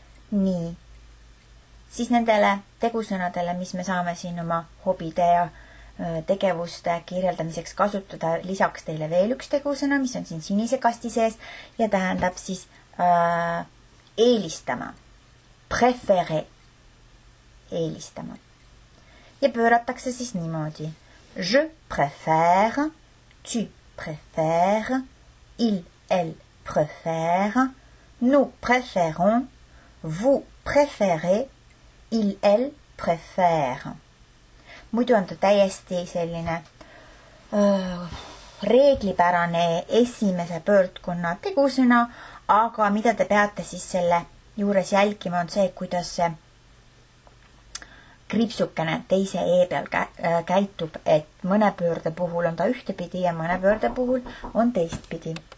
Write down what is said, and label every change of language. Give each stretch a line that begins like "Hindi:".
Estonian: Nii, siis nendele tegusõnadele, mis me saame siin oma hobide ja tegevuste kirjeldamiseks kasutada, lisaks teile veel üks tegusõna, mis on siin sinise kasti sees ja tähendab siis eelistama, préférer, eelistama. ja pööratakse siis niimoodi.
French: Je préfère, tu préfères, il, elle préfère, nous préférons, vous préférez, il, elle préfère.
Estonian: Muidu on ta täiesti selline reeglipärane esimese pöördkonna tegusõna, aga mida te peate siis selle juures jälgima, on see, kuidas see kriipsukene teise e peal käitub, et mõne pöörde puhul on ta ühtepidi ja mõne pöörde puhul on teistpidi.